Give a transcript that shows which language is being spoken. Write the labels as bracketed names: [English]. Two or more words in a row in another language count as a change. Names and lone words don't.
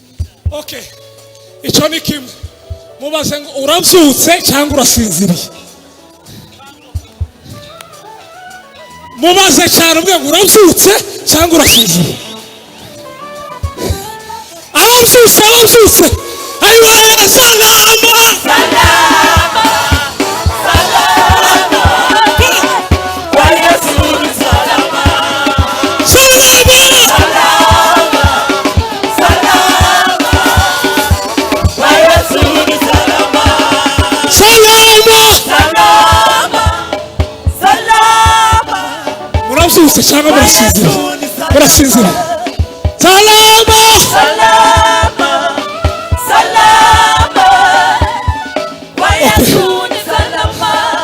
[Kinyarwanda] Okay. Icyo ni kimwe. Mubaze ngo urabyutse cyangwa urasinziriye. mubaze cyane ubwe ngo urabyutse cyangwa urasinzira. Ababyutse ayiwa salama [Swahili] Kwa Yesu ni salama. Kwa Yesu ni salama. [Kinyarwanda] murabyutse cyangwa murasinzira. [Swahili] Kwa Yesu ni salama.